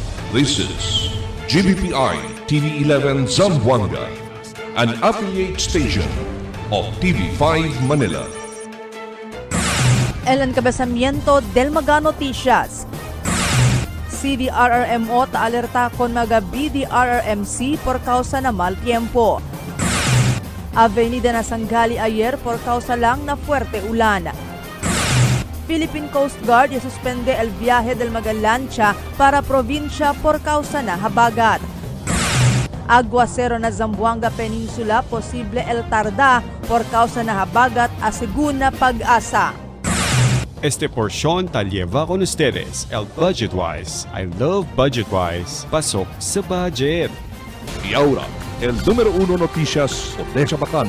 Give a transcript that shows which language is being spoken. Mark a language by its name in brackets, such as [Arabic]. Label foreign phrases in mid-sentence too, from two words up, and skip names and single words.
[English] This is GBPI TV11 Zamboanga, an affiliate station of TV5 Manila. [Chavacano] El encabezamiento del Mga Noticias. CDRRMO alerta con mga BDRRMC por causa na mal tiempo. Avenida Nasanggali ayer por causa lang na fuerte ulan. Philippine Coast Guard suspende el viaje del mga lancha para probinsya por causa na habagat. Aguacero na Zamboanga Peninsula, posible el tarda por causa na habagat, aseguna Pag-asa. Este porción tal lleva con ustedes el Budgetwise. [English] I love Budgetwise. [Filipino] Pasok sa budget. [Chavacano] Y ahora, el número 1 noticias de Chabacano.